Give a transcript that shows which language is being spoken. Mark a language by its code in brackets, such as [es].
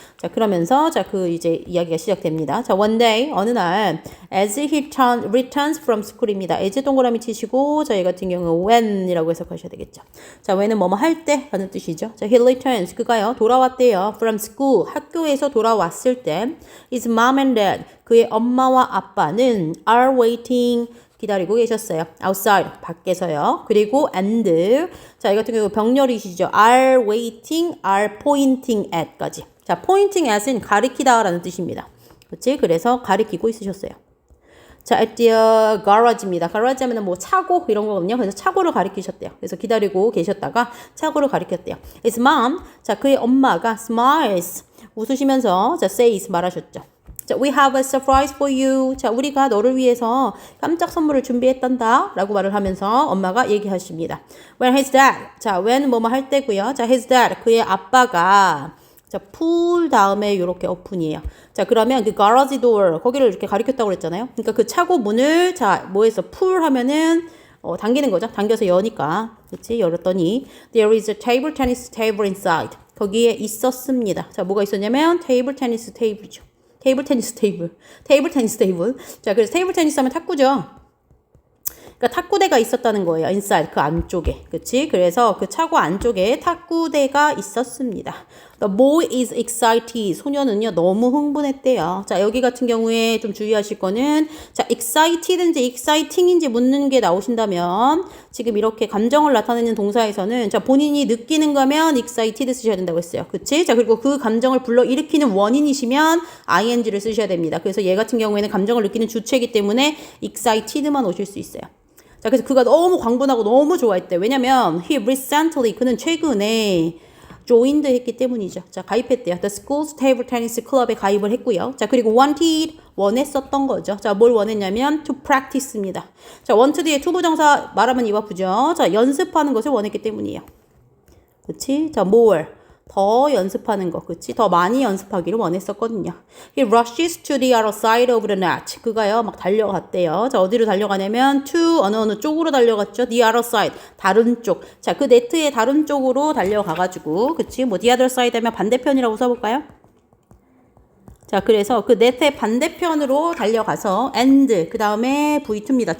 [ko] 자, 그러면서 자, 그 이제 이야기가 시작됩니다. [en] 자, one day [ko] 어느 날 [en] as he returns from school입니다. [ko] as 동그라미 치시고 자, 이 같은 경우 when이라고 해석하셔야 되겠죠. 자, when은 뭐뭐 할 때 라는 뜻이죠. 자, [en] he returns [ko] 그가요 돌아왔대요. from school 학교에서 돌아왔을 때 [en] his mom and dad [ko] 그의 엄마와 아빠는 [en] are waiting [ko] 기다리고 계셨어요. outside 밖에서요. 그리고 and 자, 이 같은 경우 병렬이시죠. [en] are waiting, are pointing at까지. [ko] 자, pointing at은 가리키다 라는 뜻입니다. 그렇지? 그래서 가리키고 있으셨어요. [en] 자, at the garage입니다. [ko] garage 하면은 뭐 차고 이런 거거든요. 그래서 차고를 가리키셨대요. 그래서 기다리고 계셨다가 차고를 가리켰대요. [en] His mom, [ko] 자, 그의 엄마가 smiles 웃으시면서 자, says 말하셨죠. [en] 자, we have a surprise for you. [ko] 자, 우리가 너를 위해서 깜짝 선물을 준비했단다. 라고 말을 하면서 엄마가 얘기하십니다. [en] When his dad. [ko] 자, when 뭐뭐 할 때고요. [en] 자, his dad. [ko] 그의 아빠가 자, 풀 다음에 이렇게 오픈이에요. 자, 그러면 그 garage door 거기를 이렇게 가리켰다고 그랬잖아요. 그러니까 그 차고 문을 자, 뭐해서 풀 하면은 당기는 거죠. 당겨서 여니까. 그렇지? 열었더니 [en] there is a table tennis table inside. [ko] 거기에 있었습니다. 자, 뭐가 있었냐면 table tennis table이죠. 테이블 테니스 테이블. 자, 그래서 테이블 테니스 하면 탁구죠. 그러니까 탁구대가 있었다는 거예요. inside 그 안쪽에. 그치? 그래서 그 차고 안쪽에 탁구대가 있었습니다. [en] The boy is excited. [ko] 소녀는요, 너무 흥분했대요. 자, 여기 같은 경우에 좀 주의하실 거는, 자, excited인지 exciting인지 묻는 게 나오신다면, 지금 이렇게 감정을 나타내는 동사에서는, 자, 본인이 느끼는 거면 excited 쓰셔야 된다고 했어요. 그치? 자, 그리고 그 감정을 불러일으키는 원인이시면 ing를 쓰셔야 됩니다. 그래서 얘 같은 경우에는 감정을 느끼는 주체이기 때문에 excited만 오실 수 있어요. 자, 그래서 그가 너무 광분하고 너무 좋아했대. 왜냐면 [en] he recently [ko] 그는 최근에 joined 했기 때문이죠. 자, 가입했대요. [en] The school's table tennis club에 [ko] 가입을 했고요. 자, 그리고 wanted 원했었던 거죠. 자, 뭘 원했냐면 to practice입니다. 자, want 뒤에 투부정사 말하면 입 아프죠. 자, 연습하는 것을 원했기 때문이에요. 그치? 자, more 더 연습하는 거, 그치? 더 많이 연습하기를 원했었거든요. [en] He rushes to the other side of the net. [ko] 그가요, 막 달려갔대요. 자, 어디로 달려가냐면 to 어느 쪽으로 달려갔죠? [en] The other side. [ko] 다른 쪽. 자, 그 네트의 다른 쪽으로 달려가가지고, 그치? 뭐 [en] the other side [ko] 하면 반대편이라고 써볼까요? 자, 그래서 그 네트의 반대편으로 달려가서 and 그 다음에 V2입니다.